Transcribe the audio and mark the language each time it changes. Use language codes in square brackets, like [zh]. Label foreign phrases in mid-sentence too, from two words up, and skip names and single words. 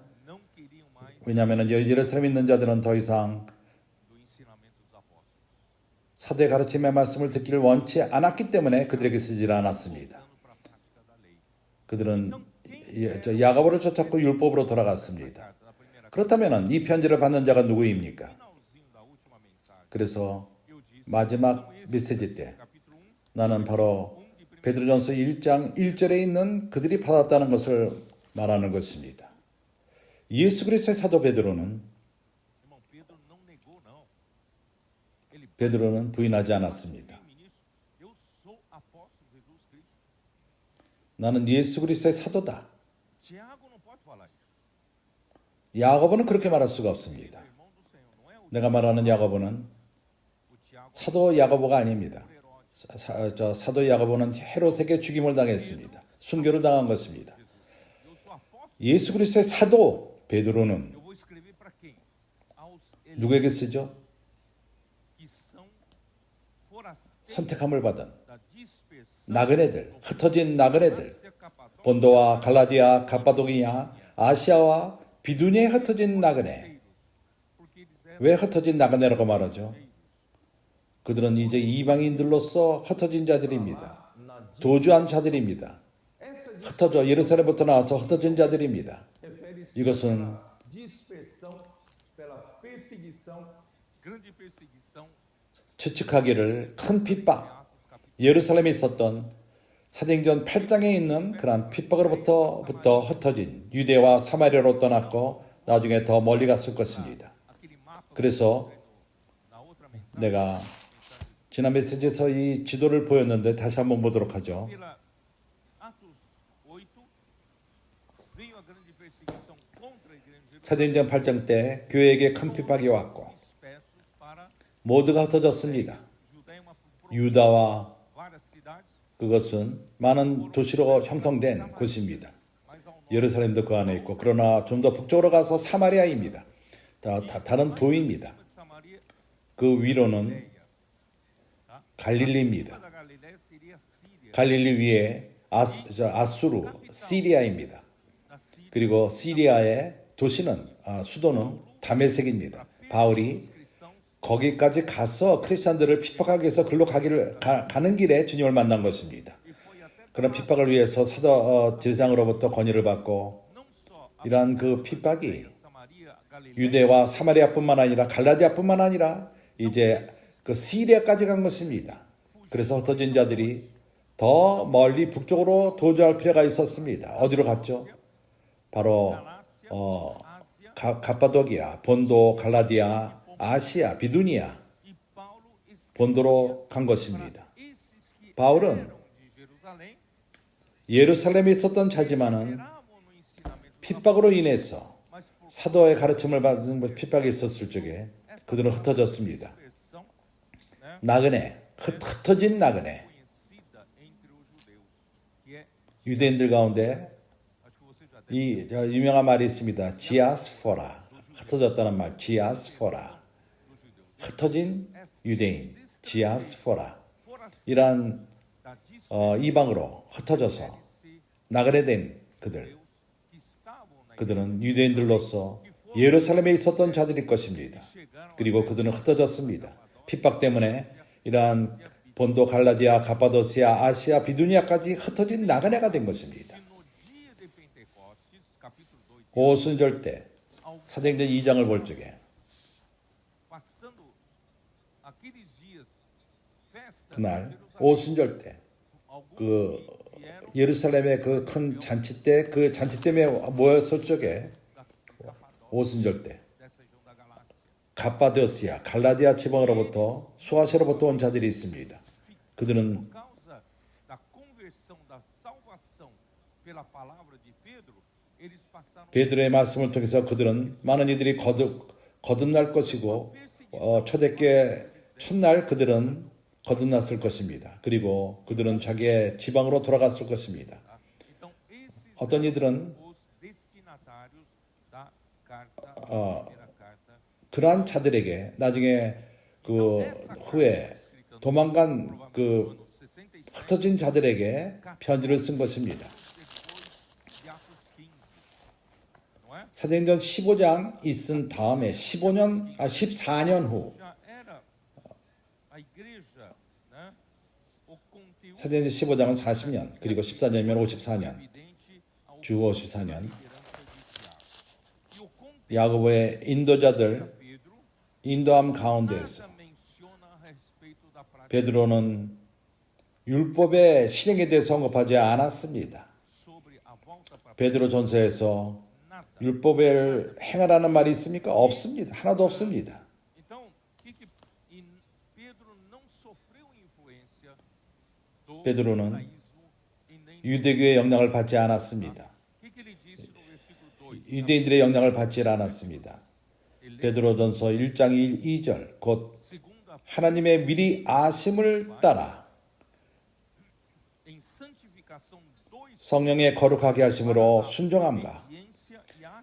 [pt] Não queriam mais [ko] 왜냐하면 예루살렘에 있는 자들은 더 이상 [pt] do ensinamento dos apóstolos. [ko] 사도의 가르침의 말씀을 듣기를 원치 않았기 때문에 그들에게 쓰질 않았습니다. [pt] Voltando para a prática da lei. [ko] 그들은 야고보를 쫓았고 율법으로 돌아갔습니다. [pt] Carta da primeira [ko] 그렇다면 이 편지를 받는 자가 누구입니까? [pt] finalzinho da última mensagem. [ko] 그래서 [pt] Eu disse, [ko] 마지막 메시지 때 [pt] capítulo 1, [ko] 나는 바로 베드로전서 1장 1절에 있는 그들이 받았다는 것을 말하는 것입니다. 예수 그리스도의 사도 베드로는 [pt] irmão Pedro não negou não. Ele [ko] 베드로는 부인하지 않았습니다. [pt] ministro, eu sou apóstolo de Jesus Cristo. [ko] 나는 예수 그리스도의 사도다. [pt] Tiago não pode falar isso. [ko] 야고보는 그렇게 말할 수가 없습니다. [pt] Irmão do Senhor, não é o [ko] 내가 말하는 야고보는 Tiago 사도 야고보가 아닙니다. 사도 야고보는 헤롯에게 죽임을 당했습니다. 순교를 당한 것입니다. [pt] eu sou apóstolo. [ko] 예수 그리스도의 사도 베드로는 [pt] Eu vou escrever para quem? Aos [ko] 누구에게 쓰죠? [pt] que são forasteiros [ko] 선택함을 받은 [pt] da dispersão [ko] 나그네들, 흩어진 나그네들, Ásia, Capadócia, 본도와 갈라디아, 갑바도기아, 아시아와 비두니에 흩어진 나그네. [pt] porque eles eram [ko] 왜 흩어진 나그네라고 말하죠? 그들은 이제 이방인들로서 흩어진 자들입니다. 도주한 자들입니다. 흩어져 예루살렘부터 나와서 흩어진 자들입니다. 이것은 [pt] dispersão pela perseguição grande perseguição. [ko] 추측하기를 큰 핍박, 예루살렘에 있었던 사도행전 8장에 있는 그러한 핍박으로부터 흩어진 유대와 사마리아로 떠났고 나중에 더 멀리 갔을 것입니다. [pt] Aquele mapa [ko] 그래서 [pt] na outra mensagem, [ko] 내가 지난 메시지에서 이 지도를 보였는데 다시 한번 보도록 하죠. [pt] pela Atos 8, veio a grande perseguição contra a igreja de Jerusalém, [ko] 사도행전 8장 때 교회에게 큰 핍박이 왔고 [pt] dispersos para [ko] 모두가 흩어졌습니다. Judéia, 유다와 [pt] várias cidades, [ko] 그것은 많은 도시로 형성된 곳입니다. [pt] mas ao norte [ko] 예루살렘도 그 안에 있고 그러나 좀 더 북쪽으로 가서 사마리아입니다. 다른 도입니다. [pt] de Samaria, [ko] 그 위로는 갈릴리입니다. [pt] da Galiléia seria Síria, [ko] 갈릴리 위에 아수르, 시리아입니다. [pt] da Síria, [ko] 그리고 시리아의 도시는 수도는 다메섹입니다. 바울이 cristãos, 거기까지 가서 크리스천들을 핍박하기 위해서 글로 가는 길에 주님을 만난 것입니다. [pt] e foi até [ko] 그런 핍박을 위해서 사도 제사장으로부터 권위를 받고 [pt] não só a [ko] 이러한 그 핍박이 Samaria, Galiléia, 유대와 사마리아뿐만 아니라 갈라디아뿐만 아니라 이제 그 시리아까지 간 것입니다. 그래서 흩어진 자들이 더 멀리 북쪽으로 도주할 필요가 있었습니다. 어디로 갔죠? 바로 Ásia, 갑바도기아, 본도, 갈라디아, 아시아, 비두니아 [pt] e Paulo escreveu [ko] 본도로 간 것입니다. [pt] esses que [ko] 바울은 [pt] eram de Jerusalém, [ko] 예루살렘에 있었던 자지만은 [pt] esperavam no ensinamento dos [ko] 핍박으로 인해서 [pt] mas por [ko] 사도의 가르침을 받은 핍박이 있었을 적에 그들은 흩어졌습니다. [pt] versão, né, [ko] 나그네, 흩어진 나그네. [pt] conhecida entre os judeus, que é, [ko] 유대인들 가운데 [pt] acho que você já deve [ko] 이 유명한 말이 있습니다. 지아스포라. 흩어졌다는 말. 지아스포라. 흩어진 유대인. 지아스포라. 이러한 [pt] da dispersão [ko] 이방으로 흩어져서 나그네된 그들. [pt] que estavam na [ko] 그들은 유대인들로서 예루살렘에 있었던 자들일 것입니다. 그리고 그들은 흩어졌습니다. 핍박 때문에 이러한 본도, 갈라디아, 갑바도시아, 아시아, 비두니아까지 흩어진 나그네가 된 것입니다. [pt] no dia de Pentecostes, capítulo 2, [ko] 오순절 때 사도행전 2장을 볼 적에 [pt] passando aqueles dias, festa [ko] 그날 [pt] de Jerusalém, [ko] 오순절 때 [pt] alguns [ko] 그 [pt] que vieram [ko] 예루살렘의 그 큰 잔치 때 그 잔치 때문에 모였을 적에 [pt] da Capadócia, [ko] 오순절 때 [pt] dessa região da Galácia, [ko] 갑바도시아, 갈라디아 지방으로부터 소아시아로부터 온 자들이 있습니다. 그들은 [pt] por causa da conversão, da salvação pela palavra de Pedro, eles passaram [ko] 베드로의 말씀을 통해서 그들은 많은 이들이 거듭날 것이고 초대교회 첫날 그들은 거듭났을 것입니다. 그리고 그들은 자기의 지방으로 돌아갔을 것입니다. [pt] Então, esses [ko] 어떤 이들은 [pt] eram os destinatários da carta, primeira carta. [ko] 그러한 자들에게 나중에 그 후에 도망간 그 흩어진 자들에게 편지를 쓴 것입니다. [pt] Depois de Atos 15, não é? [ko] 사도행전 15장 있은 다음에 14년 후 [pt] Já era a igreja, né? O conteúdo [ko] 사도행전 15장은 40년 그리고 14년이면 54년 [pt] evidente ao [ko] 주 54년 [pt] liderança de Tiago. E o conteúdo [ko] 야고보의 인도자들 Pedro 인도함 가운데에서 [pt] nada menciona a respeito da prática [ko] 베드로는 율법의 실행에 대해서 언급하지 않았습니다. [pt] sobre a volta para [ko] 베드로 전서에서 [pt] nada. [ko] 율법을 행하라는 말이 있습니까? 없습니다. 하나도 없습니다. [pt] Então, e Pedro não sofreu influência do [ko] 베드로는 [pt] judaísmo e nem [ko] 유대교의 영향을 받지 않았습니다. [pt] o que ele disse no versículo 2? [ko] 유대인들의 영향을 받지 않았습니다. 베드로전서 1장 2절 곧 [pt] Segunda, [ko] 하나님의 미리 아심을 따라 [pt] em santificação 2, [ko] 성령의 거룩하게 하심으로 순종함과 [pt] obediência e a